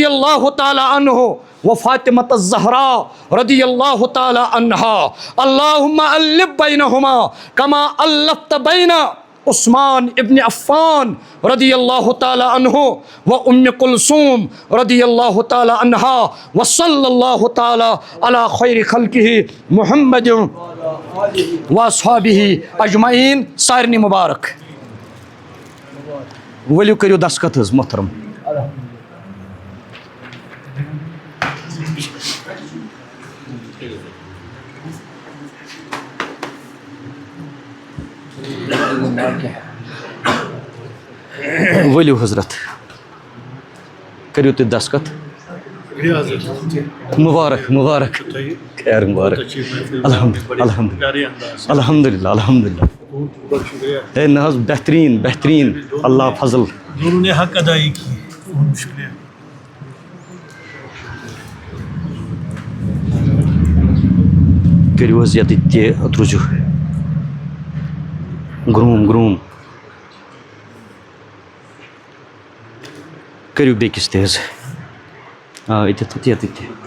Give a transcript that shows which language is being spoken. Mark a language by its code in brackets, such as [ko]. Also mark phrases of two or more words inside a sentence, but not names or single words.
[ar] اللہ تعالی عنہ و فاطمۃ الزہراء رضی اللہ تعالی عنہا اللہم الف بینہما کما الفت بین عثمان ابن عفان رضی اللہ تعالی عنہ و ام کلثوم رضی اللہ تعالی عنہا و صلی اللہ تعالی علی خیر خلقہ محمد و اصحابہ اجمعین سارنی مبارک. [ks] ؤلِو کٔرِو دستخط حظ محترم. ؤلِو حضرت کٔرِو تُہۍ دستخط. [ar] مبارک مبارک خیر مبارک الحمدللہ الحمدللہ. [ks] ہے نہ حظ بہتریٖن بہتریٖن اللہ فضل. [ur] انہوں نے حق ادائی کی شکریہ. [ks] کٔرِو حظ ییٚتہِ تہِ روٗزِو گرٛوٗم گرٛوٗم. کٔرِو بیٚکِس تہِ حظ ییٚتٮ۪تھ تہِ ییٚتٮ۪تھ تہِ.